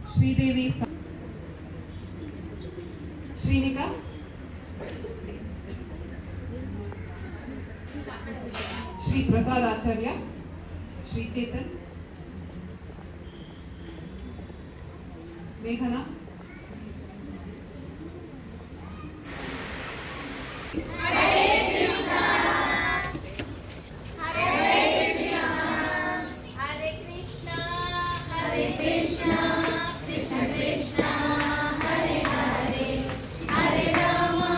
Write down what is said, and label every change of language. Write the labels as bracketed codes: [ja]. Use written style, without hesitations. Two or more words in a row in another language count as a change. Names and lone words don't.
[kn] ಶ್ರೀದೇವಿ ಶ್ರೀನಿಕಾ ಶ್ರೀ ಪ್ರಸಾದ್ ಆಚಾರ್ಯ ಶ್ರೀ ಚೇತನ್ ಮೇಘನಾ [sa] Hare Krishna, Hare Krishna, Krishna Krishna, Hare Hare, Hare Rama,